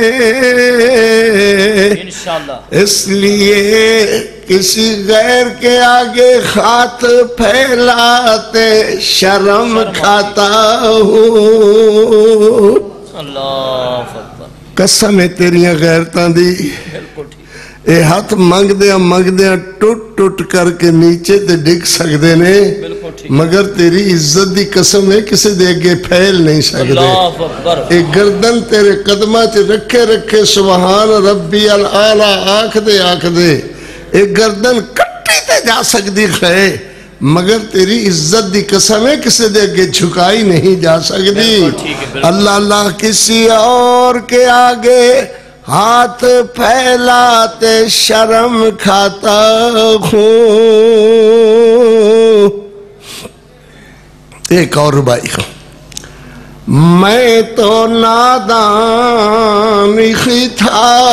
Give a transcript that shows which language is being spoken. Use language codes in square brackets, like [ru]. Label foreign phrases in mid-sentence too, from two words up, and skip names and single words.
[ar] انشاءاللہ [ur] اس لیے کسی غیر کے آگے ہاتھ پھیلاتے شرم کھاتا ہوں [ar] اللہ اکبر [pa] قسم ہے تیریاں غیرتاں دی [ur] بالکل ٹھیک [pa] اے ہاتھ منگ دیاں ٹوٹ کر کے نیچے تے ڈگ سکدے نے [ur] بالکل ٹھیک [pa] مگر تیری عزت دی قسم ہے کسی دے اگے پھیل نہیں سکدے [ar] اللہ اکبر [pa] اے گردن تیرے قدمہ تے رکھے [ar] سبحان ربی العالی [pa] آکھ دے اے گردن کٹی تے جا سکدی ہے مگر تیری عزت دی قسم ہے کسی دے اگے جھکائی نہیں جا سکدی اللہ اللہ [ur] کسی اور کے آگے ہاتھ پھیلاتے شرم کھاتا ہوں ایک اور بھائی میں تو نادان ہی تھا